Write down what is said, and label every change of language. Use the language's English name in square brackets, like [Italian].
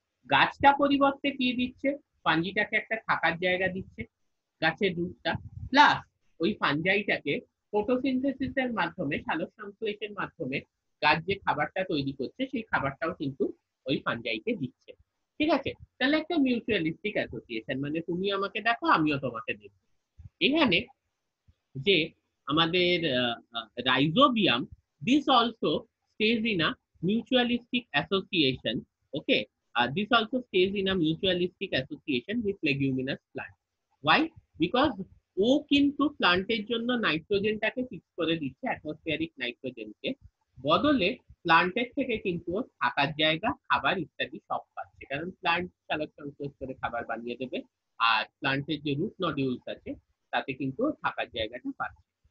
[Bangla] গাছটা পরিবর্তে কি দিচ্ছে? ফাঞ্জিটাকে একটা থাকার জায়গা দিচ্ছে, গাছের রুটটা, প্লাস ওই ফাঞ্জাইটাকে ফটোসিনথেসিসের মাধ্যমে, সালোক সংশ্লেষের মাধ্যমে গাছ যে খাবারটা তৈরি করছে, সেই খাবারটাও কিন্তু ওই ফাঞ্জাইকে দিচ্ছে। ঠিক আছে, তাহলে একটা মিউচুয়ালিস্টিক অ্যাসোসিয়েশন, মানে তুমি আমাকে দেখো, আমিও তোমাকে দেখবো। এখানে যে আমাদের [English] Rhizobium, this also stays in a mutualistic association. Okay, this also stays in a mutualistic association with leguminous plant. Why? [Bangla] Because ও কিন্তু প্লান্টের জন্য নাইট্রোজেনটাকে ফিক্স করে দিচ্ছে, অ্যাটমসফিয়ারিক নাইট্রোজেনকে, বদলে প্লান্টের থেকে কিন্তু ও থাকার জায়গা, খাবার ইত্যাদি সব পাচ্ছে, কারণ প্লান্ট সালোক সংশ্লেষ করে খাবার বানিয়ে দেবে, আর প্লান্টের যে রুট নডিউলস আছে তাতে কিন্তু থাকার জায়গাটা পাচ্ছে।